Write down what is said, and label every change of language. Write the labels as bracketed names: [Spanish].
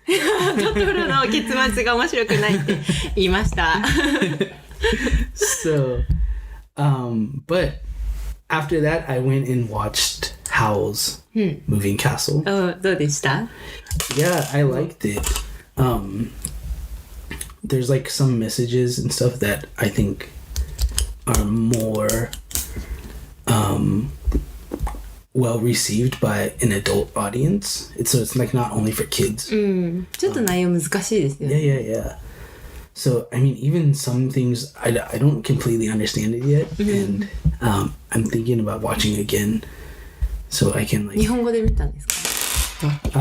[Japanese] トトロの結末が面白くないって言いました。 [English] So, but after that, I went and watched Howl's Moving Castle. [Japanese] どうでした [English] Yeah, I liked it. There's like some messages and stuff that I think are more well received by an adult audience. It's like not only for kids. [Japanese] ちょっと内容難しいですよね。 [English] Yeah. So I mean, even some things I don't completely understand it yet, and I'm thinking about watching again, so I can like. [Japanese] 日本語で見たんですか